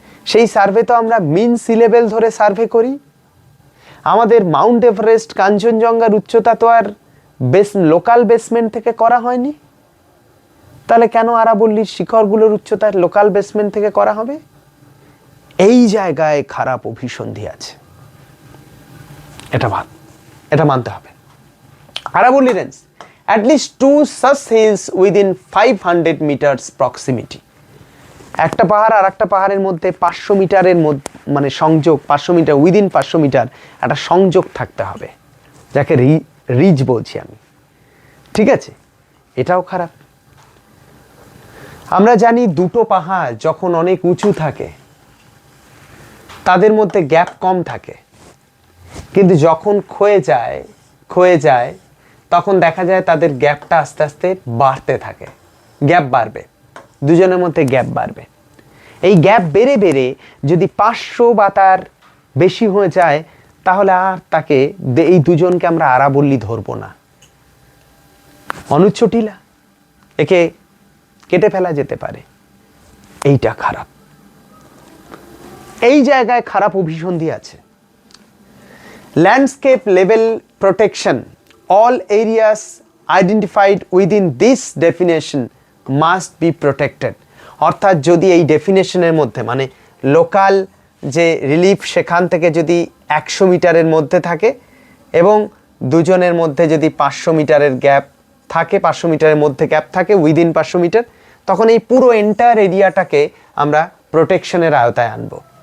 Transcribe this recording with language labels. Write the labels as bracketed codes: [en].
[bn] সেই সার্ভে তো আমরা মিন সি লেভেল ধরে সার্ভে করি। আমাদের মাউন্ট এভারেস্ট, কাঞ্চনজঙ্ঘার উচ্চতা তো আর লোকাল বেসমেন্ট থেকে করা হয়নি। তাহলে কেন আরাবল্লীর শিখরগুলোর উচ্চতা লোকাল বেসমেন্ট থেকে করা হবে? এই জায়গায় খারাপ অভিসন্ধি আছে, এটা মানতে হবে। [en] আরাবল্লী range, at least 2 such hills within 500 meters proximity. [bn] একটা পাহাড় আর একটা পাহাড়ের মধ্যে 500 মিটারের মানে সংযোগ, 500 মিটার, উইদিন 500 মিটার একটা সংযোগ থাকতে হবে, যাকে রিজ বলছি আমি। ঠিক আছে, এটাও খারাপ। আমরা জানি দুটো পাহাড় যখন অনেক উঁচু থাকে তাদের মধ্যে গ্যাপ কম থাকে, কিন্তু যখন ক্ষয়ে যায় তখন দেখা যায় তাদের গ্যাপটা আস্তে আস্তে বাড়তে থাকে। গ্যাপ বাড়বে, দুজনের মধ্যে গ্যাপ বাড়বে। এই গ্যাপ বেড়ে বেড়ে যদি 500 বা তার বেশি হয়ে যায়, তাহলে আর তাকে, এই দুজনকে আমরা আরাবল্লী ধরবো না, অনুচ্চ টিলা, একে কেটে ফেলা যেতে পারে। এইটা খারাপ, এই জায়গায় খারাপ অভিসন্ধি আছে। [en] Landscape level protection, all areas identified within this definition must be protected. [bn] অর্থাৎ যদি এই ডেফিনেশনের মধ্যে, মানে লোকাল যে রিলিফ, সেখান থেকে যদি 100 মিটারের মধ্যে থাকে এবং দুজনের মধ্যে যদি 500 মিটারের গ্যাপ থাকে, 500 মিটারের মধ্যে গ্যাপ থাকে, উইদিন 500 মিটার, তখন এই পুরো এন্টায়ার এরিয়াটাকে আমরা প্রোটেকশনের আওতায় আনবো।